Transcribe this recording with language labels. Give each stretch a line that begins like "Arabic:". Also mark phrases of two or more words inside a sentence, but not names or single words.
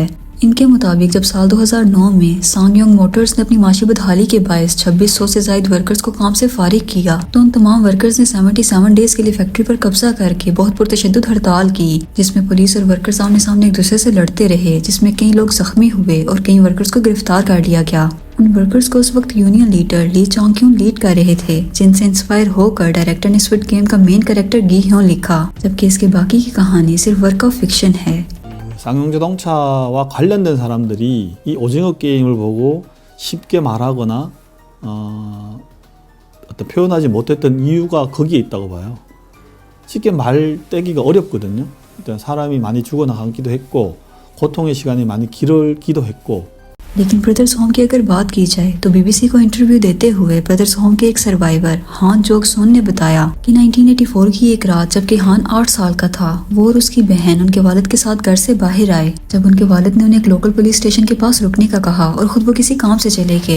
Urdu: ان کے مطابق جب سال 2009 میں سانگیونگ موٹرز نے اپنی معاشی بدحالی کے باعث 2600 سے زیادہ ورکرز کو کام سے فارغ کیا، تو ان تمام ورکرز نے 77 ڈیز کے لیے فیکٹری پر قبضہ کر کے بہت پرتشدد ہڑتال کی، جس میں پولیس اور ورکرز آمنے سامنے ایک دوسرے سے لڑتے رہے، جس میں کئی لوگ زخمی ہوئے اور کئی ورکرز کو گرفتار کر لیا گیا. ان ورکرز کو اس وقت
English: union leader
Urdu: لی چونگ-کیون لیڈ کر رہے تھے، جن سے انسپائر ہو کر ڈائریکٹر نے سکوئڈ گیم کا
English: main character
Urdu: گی ہیون لکھا، جبکہ اس کے باقی کی کہانی صرف
English: work of fiction
Urdu: ہے.
Korean: 쌍용자동차와 관련된 사람들이 이 오징어 게임을 보고 쉽게 말하거나 어떤 표현하지 못했던 이유가 거기에 있다고 봐요. 쉽게 말떼기가 어렵거든요. 일단 사람이 많이 죽어나가기도 했고 고통의 시간이 많이 길기도 했고
Urdu: لیکن برادرز ہوم کی اگر بات کی جائے تو بی بی سی کو انٹرویو دیتے ہوئے برادرز ہوم کے ایک سروائیور ہان جوگ سون نے بتایا کہ 1984 کی ایک رات جبکہ ہان 8 سال کا تھا، وہ اور اس کی بہن ان کے والد کے ساتھ گھر سے باہر آئے. جب ان کے والد نے انہیں ایک
English: local police station
Urdu: کے پاس رکنے کا کہا اور خود وہ کسی کام سے چلے گئے.